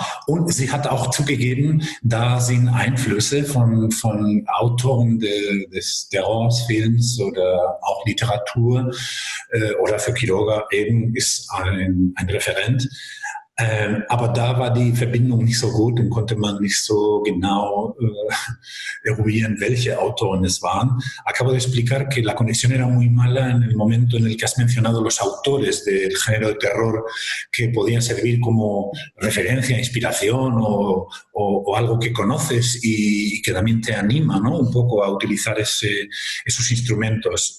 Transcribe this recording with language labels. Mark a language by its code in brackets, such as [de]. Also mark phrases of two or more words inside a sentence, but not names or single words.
[de] Und sie hat auch zugegeben, da sind Einflüsse von Autoren des Terrorfilms oder auch Literatur, oder für Quiroga eben ist ein Referent. Aber da war die Verbindung nicht so gut und konnte man nicht so genau eruieren, welche Autoren es waren. [es] Acabo de explicar que la conexión era muy mala en el momento en el que has mencionado los autores del género de terror que podían servir como referencia, inspiración o algo que conoces y que también te anima, ¿no? Un poco a utilizar esos instrumentos.